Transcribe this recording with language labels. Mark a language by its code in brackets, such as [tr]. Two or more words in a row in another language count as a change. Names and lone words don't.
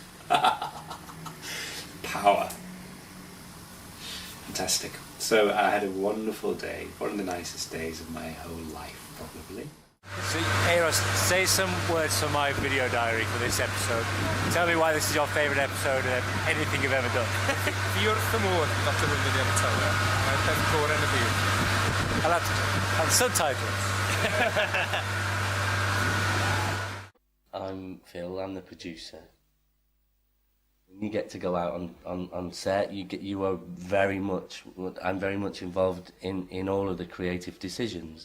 [en] Power. Fantastic. So I had a wonderful day, one of the nicest days of my whole life, probably. So, Eros, say some words for my video diary for this episode. Tell me why this is your favourite episode of anything you've ever done. [cy] Wrth y môr, Dr. William Taylor. Mae'n peth gorau yn y byd. [en] I'll subtitle it. I'm Phil, I'm the producer. When you get to go out on set, I'm very much involved in all of the creative decisions.